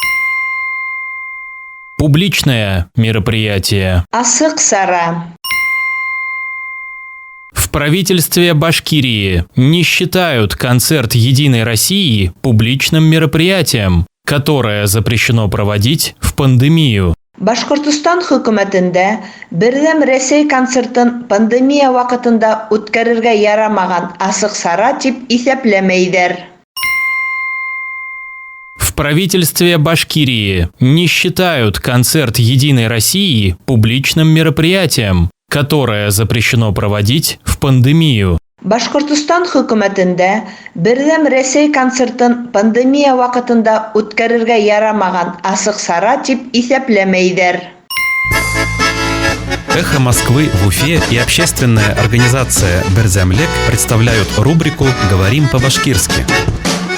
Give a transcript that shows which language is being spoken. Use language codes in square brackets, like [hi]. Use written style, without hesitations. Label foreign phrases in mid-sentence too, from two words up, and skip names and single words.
[ru] Публичное мероприятие. [ba] Асык сара. [ru] В правительстве Башкирии не считают концерт «Единой России» публичным мероприятием, которое запрещено проводить в пандемию. [ba] Башкортостан хөкүмәтендә бердәм Рәсәй концертын пандемия вакытында үткәрергә ярамаган асык сара дип исәпләмәйҙәр. [ru] В правительстве Башкирии не считают концерт «Единой России» публичным мероприятием, которое запрещено проводить в пандемию. [ba] Башкортостан хөкүмәтендә бердәм Рәсәй концертын пандемия вакытында үткәрергә ярамаган асык сара дип исәпләмәйҙәр. [ru] «Эхо Москвы» в Уфе и общественная организация «Берзямлек» представляют рубрику «Говорим по-башкирски».